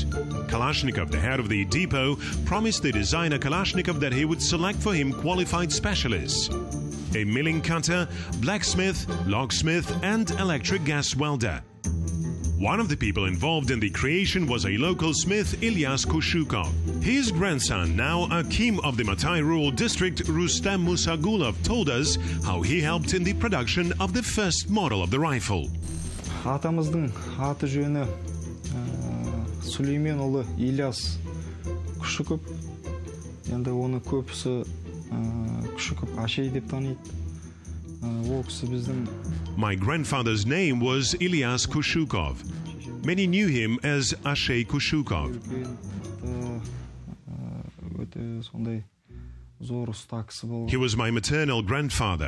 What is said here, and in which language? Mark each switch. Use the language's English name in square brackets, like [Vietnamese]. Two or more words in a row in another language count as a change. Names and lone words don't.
[English] Kalashnikov, the head of the depot, promised the designer Kalashnikov that he would select for him qualified specialists: a milling cutter, blacksmith, locksmith, and electric gas welder. One of the people involved in the creation was a local smith, Ilyas Kushukov. His grandson, now Akim of the Matay Rural District, Rustam Musagulov, told us how he helped in the production of the first model of the rifle. [Kazakh] Атамыздың аты жөні Сүлейменұлы Ilyas Kushukov. Енді оны көбісі Kushukov Ашей деп таниды. [English] My grandfather's name was Ilyas Kushukov. Many knew him as Ashay Kushukov. He was my maternal grandfather.